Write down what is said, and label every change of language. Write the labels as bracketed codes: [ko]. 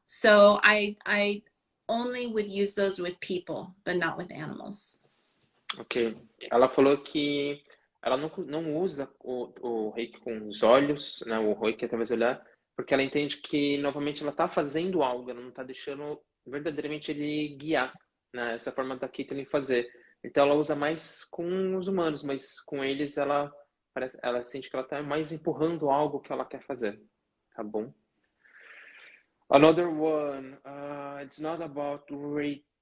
[en] So I only would use those with people, but not with animals. Ok. [pt] Ela falou que ela não usa o reiki com os olhos, né? O reiki através do olhar, porque ela entende que, novamente, ela está fazendo algo, ela não está deixando verdadeiramente ele guiar, né? Essa forma da Caitlin fazer. Então ela usa mais com os humanos, mas com eles ela sente que ela está mais empurrando algo que ela quer fazer. Tá bom? [en] Another one, it's not about Reiki.